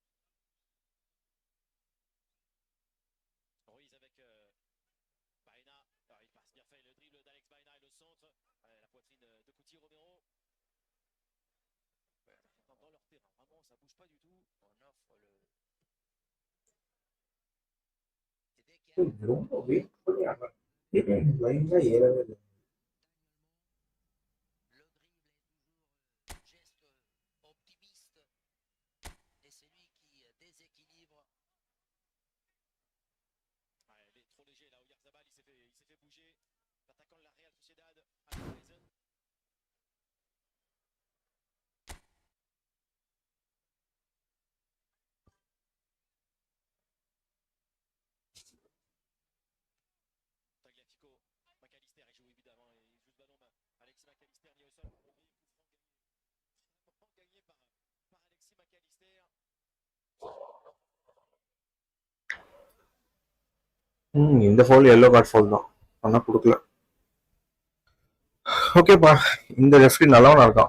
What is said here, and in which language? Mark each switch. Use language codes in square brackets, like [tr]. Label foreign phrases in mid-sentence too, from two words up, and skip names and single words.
[fr] Ruiz avec Baena. Alors, il passe bien fait le dribble d'Alex Baena et le centre. La poitrine de Couti Romero. Dans leur terrain, vraiment, ça bouge pas du tout. on offre le. Et dès qu'il y a [ta] இது ரொம்ப வெயிட் பண்ணி ஆடுறாங்க. லைன்ல ஏறவே இல்லை. [fr] le dribble est toujours un geste optimiste. Et c'est lui qui déséquilibre. Ouais, il est trop léger là. Oyarzabal, il s'est fait bouger. L'attaquant de la Real Sociedad, Alvarez. Tagliafico, McAllister, il joue évidemment. Il joue ce ballon. Alexis McAllister mis au sol. Rodri, coup franc gagné par Alexis McAllister. [ta] இந்த ஃபவுல் [en] yellow card foul [ta] தான். ஆனால் கொடுக்கல. ஓகேப்பா, இந்த ரெஃப்ரி நல்லவனா இருக்கான்.